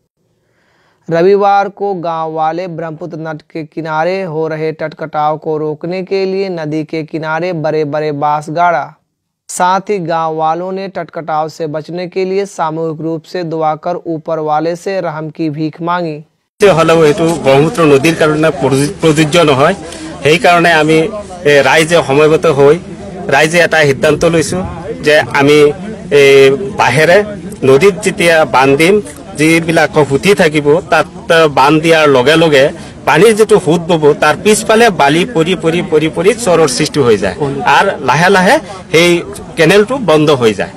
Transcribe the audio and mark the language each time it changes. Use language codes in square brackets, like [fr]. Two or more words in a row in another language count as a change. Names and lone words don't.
[hi] रविवार को गांव वाले ब्रह्मपुत्र नद के किनारे हो रहे तटकटाव को रोकने के लिए नदी के किनारे बड़े बड़े बांस गाड़ा। साथ ही गांव वालों ने तटकटाव से बचने के लिए सामूहिक रूप से दुआ कर ऊपर वाले से रहम की भीख मांगी। [as] ব্ৰহ্মপুত্ৰ নদীৰ কাৰণ प्रযোज्य নহয় সেই কারণে আমি রাইজে সমবেত হই রাইজে এটা সিদ্ধান্ত লৈছো যে আমি বাহেৰে নদীত যেতিয়া বান্ধিম যিবিলাক হুতি থাকিব তাত বান্ধ দিয়াৰ লগে লগে পানীৰ যেটো হুত বব তাৰ পিছফালে বালি পৰি পৰি পৰি পৰি চৰৰ সৃষ্টি হৈ যায় আৰু লাহে লাহে সেই কেনেলটো বন্ধ হৈ যায়।